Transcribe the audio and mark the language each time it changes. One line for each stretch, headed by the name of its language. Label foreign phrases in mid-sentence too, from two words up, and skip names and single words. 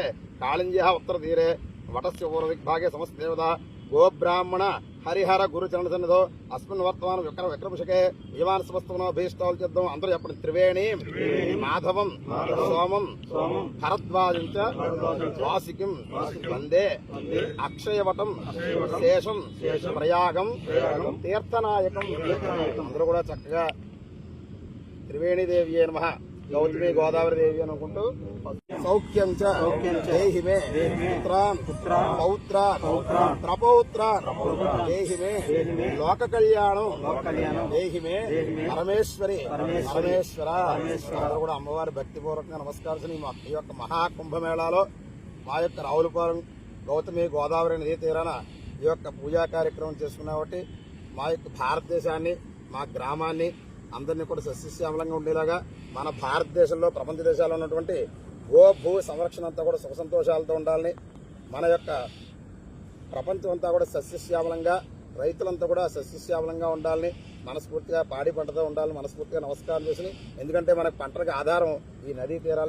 Sanskrit: कालिंज्याः उत्तरतीरे वटस्य पूर्वदिग्भागे समस्तदेवता गोब्राह्मण हरिहर गुरुचरण सन्निधौ अस्मिन् वर्तमान विक्रमशके यजमान समस्तमनाभीष्टालचितं
Telugu: అంతర చెప్పండి
Sanskrit: त्रिवेणीं माधवं सोमं भरद्वाजं च वासिकिं वंदे अक्षयवटं शेषं प्रयागं तीर्थनायकं
Telugu: అందరూ కూడా చక్కగా
Sanskrit: त्रिवेणी देव्ये नमः गौतमी गोदावरी देवी అనుకుంటూ सौख्यं च देहि मे पुत्रान् पौत्रान् प्रपौत्रान् देहि मे लोक कल्याणं देहि मे परमेश्वरी परमेश्वर
Telugu: అందరూ కూడా అమ్మవారి భక్తిపూర్వకంగా నమస్కారం. ఈ యొక్క మహాకుంభమేళాలో మా యొక్క రావులపాలెం గౌతమి గోదావరి నదీ తీరాన ఈ యొక్క పూజా కార్యక్రమం చేసుకున్నాం. కాబట్టి మా యొక్క భారతదేశాన్ని మా గ్రామాన్ని అందరినీ కూడా సస్యశ్యామలంగా ఉండేలాగా మన భారతదేశంలో ప్రపంచ దేశాల్లో ఉన్నటువంటి గో భూ సంరక్షణ అంతా కూడా సుఖ సంతోషాలతో ఉండాలని, మన యొక్క ప్రపంచం అంతా కూడా సస్యశ్యామలంగా, రైతులంతా కూడా సస్యశ్యామలంగా ఉండాలని మనస్ఫూర్తిగా పాడి పంటతో ఉండాలని మనస్ఫూర్తిగా నమస్కారం చేసి, ఎందుకంటే మనకు పంటలకు ఆధారం ఈ నదీ తీరాలే.